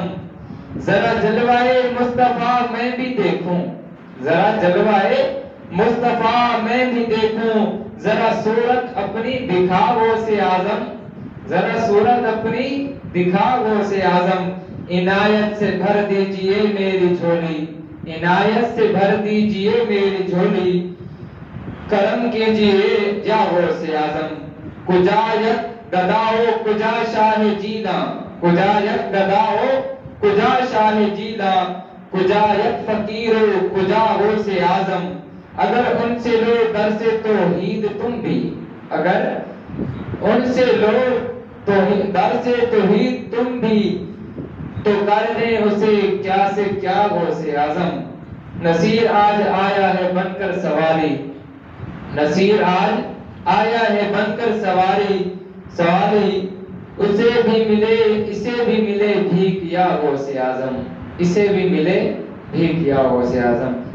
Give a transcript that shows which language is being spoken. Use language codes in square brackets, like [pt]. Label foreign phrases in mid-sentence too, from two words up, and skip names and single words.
[ur] ذرا جلوائے مصطفیٰ میں بھی دیکھوں، ذرا جلوائے مصطفیٰ میں بھی دیکھوں، ذرا صورت اپنی دکھا غوث اعظم، ذرا صورت اپنی دکھا غوث اعظم. عنایت سے بھر دیجئے میری جھولی، عنایت سے بھر دیجئے میری جھولی، کرم کیجئے یا غوث اعظم. [fa] کجا یک گداؤ کجا شاہ جینا، کجا یک گداؤ کجا شاہ جینا، کجا یک فقیرو کجا غوث اعظم. [ur] اگر ان سے لو درس توحید تم بھی، اگر ان سے لو درس توحید تم بھی، تو کر لیں اسے کیا سے کیا غوث اعظم. نصیر آج آیا ہے بن کر سواری، نصیر آج آیا ہے بن کر سواری، اسے بھی ملے اسے بھی ملے بھیک یا غوث اعظم، اسے بھی ملے بھیک یا غوث اعظم.